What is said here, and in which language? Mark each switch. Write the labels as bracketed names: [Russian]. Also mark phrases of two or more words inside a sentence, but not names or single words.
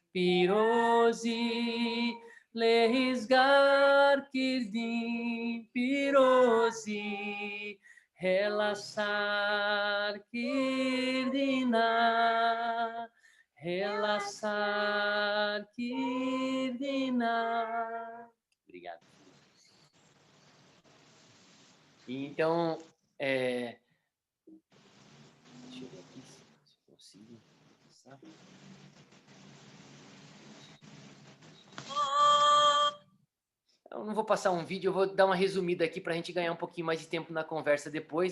[Kurdish] pirozi lehisgar kirdim pirozi helassar kirdina helassar kirdina. [Portuguese] Obrigado. Então, deixa eu ver aqui se consigo. Eu não vou passar um vídeo, eu vou dar uma resumida aqui para a gente ganhar um pouquinho mais de tempo na conversa depois.